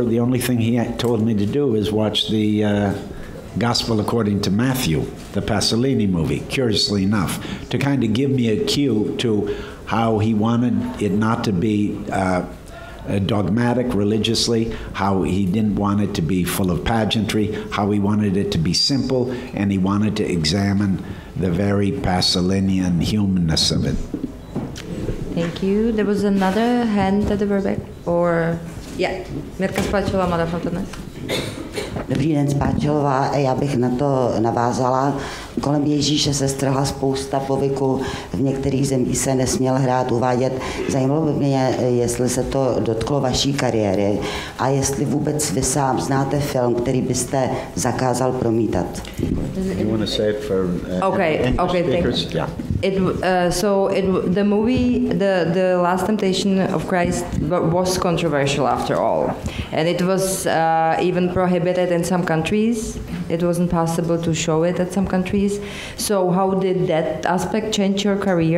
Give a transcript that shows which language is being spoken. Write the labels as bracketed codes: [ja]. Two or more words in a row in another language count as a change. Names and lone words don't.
[en] The only thing he told me to do is watch the Gospel according to Matthew, the Pasolini movie, curiously enough, to kind of give me a cue to how he wanted it not to be dogmatic religiously, how he didn't want it to be full of pageantry, how he wanted it to be simple, and he wanted to examine the very Pasolinian humanness of it. Thank you. There was another hand at the very back, or yeah, [cs] Mirka Spáčilová, Mladá fontána. Dobrý den, Spáčilová. Já bych na to navázala. Kolem Ježíše se strhla spousta povyku, v některých zemích se nesměl hrát, uvádět. Zajímalo by mě, jestli se to dotklo vaší kariéry a jestli vůbec vy sám znáte film, který byste zakázal promítat. [en] You want to say it for okay, speakers? Yeah. The movie, the Last Temptation of Christ was controversial after all, and it was even prohibited in some countries. It wasn't possible to show it at some countries. So how did that aspect change your career?